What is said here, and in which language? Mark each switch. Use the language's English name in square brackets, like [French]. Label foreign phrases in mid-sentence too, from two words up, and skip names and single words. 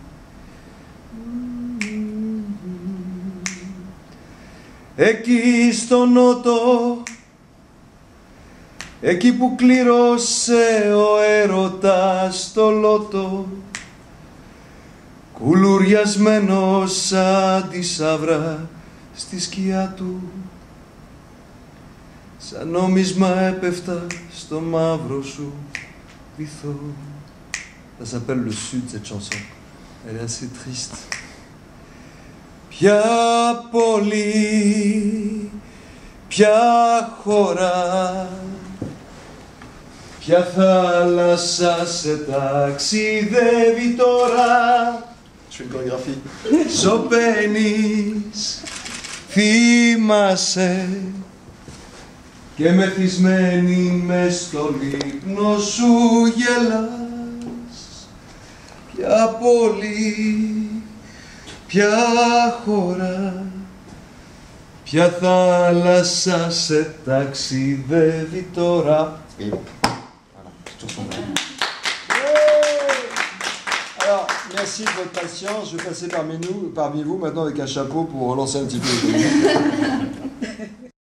[Greek] Εκεί στο νότο, εκεί που κλήρωσε ο έρωτας το λότο, κουλουριασμένος σαν τη σαύρα στη σκιά του, σαν νόμισμα έπεφτα στο μαύρο σου βυθό. [French] Ça s'appelle le sud, cette chanson. Elle est assez triste. [Greek] Ποια πόλη, ποια χώρα, ποια θάλασσα σε ταξιδεύει τώρα. [French] Je fais une chorégraphie. [Greek] Σωπαίνεις, θυμάσαι και μεθυσμένη μες στο λίπνο σου γελάς. Ποια πόλη, ποια χώρα, ποια θάλασσα σε ταξιδεύει τώρα. [French] Alors, merci de votre patience. Je vais passer parmi vous maintenant avec un chapeau pour relancer un petit peu.